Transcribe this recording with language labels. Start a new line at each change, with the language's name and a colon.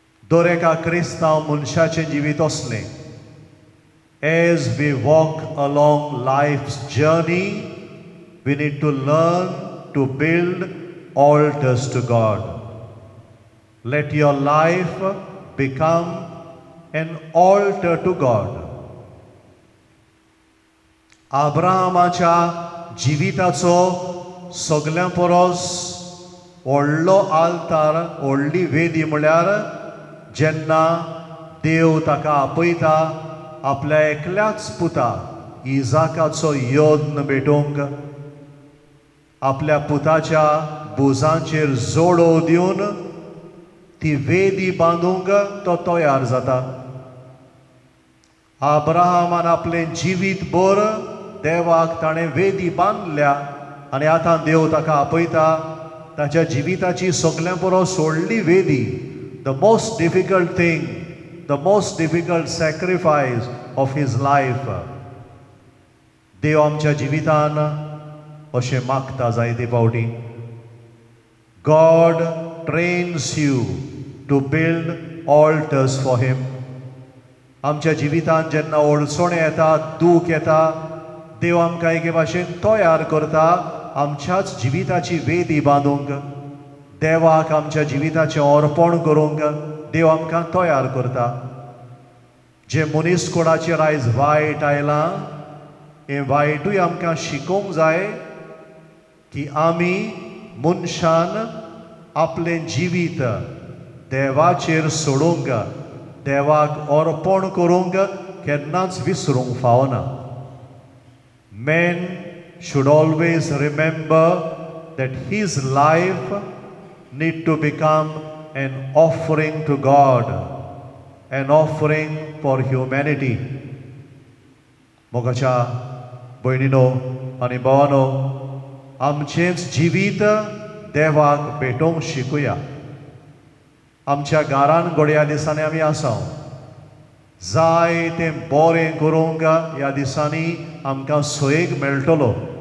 Konkani: दर एका क्रिस्तांव मनशाचें जिवीत असलें.
English: As we walk along life's journey, we need to learn to build altars to God. Let your life become an altar to God.
Konkani: आब्राहामाच्या जिविताचो सगळ्यां परस व्हडलो आल्तार, व्हडली वेदी म्हळ्यार जेन्ना देव ताका आपयता आपल्या एकल्याच पुता इजाकाचो योद्न भेटोवंक. आपल्या पुताच्या भुजांचेर जोडो दिवन ती वेदी बांदूंक तो तयार जाता. आब्राहामान आपलें जिवीत भर देवाक ताणें वेदी बांदल्या आनी आतां देव ताका आपयता ताच्या जिविताची सगळ्यां परस व्हडली वेदी.
English: The most difficult thing, the most difficult sacrifice of his life.
Konkani: देव आमच्या जिवितान अशें मागता जायते फावटी.
English: God trains you to build altars for him.
Konkani: आमच्या जिवितान जेन्ना अडचणी येता, दूख येता, देव आमकां एके भाशेन तयार करता आमच्याच जिविताची वेदी बांदूंक. देवाक आमच्या जिविताचें अर्पण करूंक देव आमकां तयार करता. जे मनीस कोणाचेर आयज वायट आयलां, हें वायटूय आमकां शिकोवंक जाय की आमी मनशान आपलें जिवीत देवाचेर सोडूंक, देवाक अर्पण करूंक केन्नाच विसरूंक फावना.
English: Man should always remember that his life need to become an offering to God, an offering for humanity.
Konkani: मोगाच्या भयणीनो आनी भावानो, आमचेंच जिवीत देवाक भेटोवंक शिकुया. आमच्या घरान घडये ह्या दिसांनी आमी आसां. जाय तें बरें करूंक ह्या दिसांनी आमकां सयेक मेळटलो.